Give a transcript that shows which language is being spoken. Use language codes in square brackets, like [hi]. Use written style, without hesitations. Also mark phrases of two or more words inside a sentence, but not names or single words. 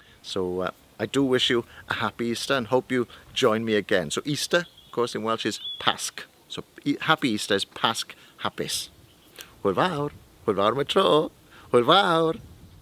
[en] So I do wish you a happy Easter and hope you join me again. So Easter, of course, in Welsh is Pasg. So happy Easter is [cy] Pasg hapus. Hwyl fawr am y tro. Hwyl fawr.